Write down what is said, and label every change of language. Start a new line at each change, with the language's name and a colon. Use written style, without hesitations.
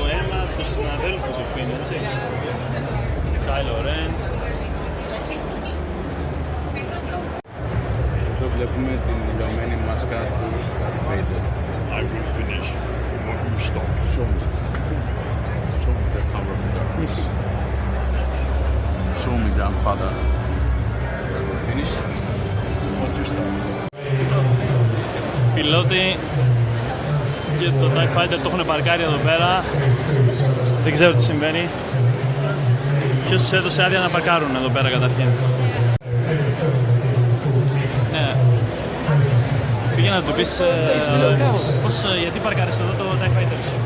Greek: το αίμα του συναδέλφου του Φιν, έτσι. Kylo Ren. Εδώ βλέπουμε την δηλωμένη μάσκα του Darth Vader.
English: I will finish what you start. Show me. Show me the power of the darkness. Show me, grandfather. I will finish what you start.
Greek: Πιλότοι και το TIE Fighter το έχουν παρκάρει εδώ πέρα. Δεν ξέρω τι συμβαίνει. Ποιος τους έδωσε άδεια να παρκάρουν εδώ πέρα καταρχήν? Ναι. Πήγε να του πεις πώς, γιατί παρκάρεις εδώ το TIE Fighter σου?